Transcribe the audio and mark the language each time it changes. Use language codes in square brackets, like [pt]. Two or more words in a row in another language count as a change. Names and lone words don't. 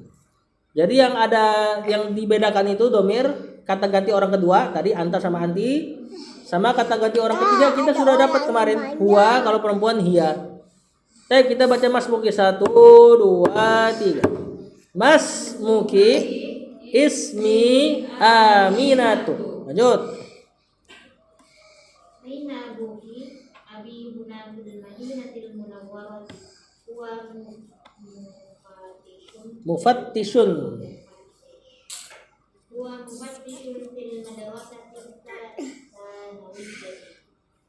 [id] Jadi yang dibedakan itu domir kata ganti orang kedua, tadi anta sama anti, sama kata ganti orang ketiga kita sudah dapat kemarin, huwa kalau perempuan hiya. Baik, kita baca Mas Muki 1 2 3. Mas Muki [ar] اسمي أمينة. [id] Lanjut. [ar] أين أبوكِ أبي هنا بالمدينة المنورة و Mufattishun. ومفتش في المدرسة الثانوية.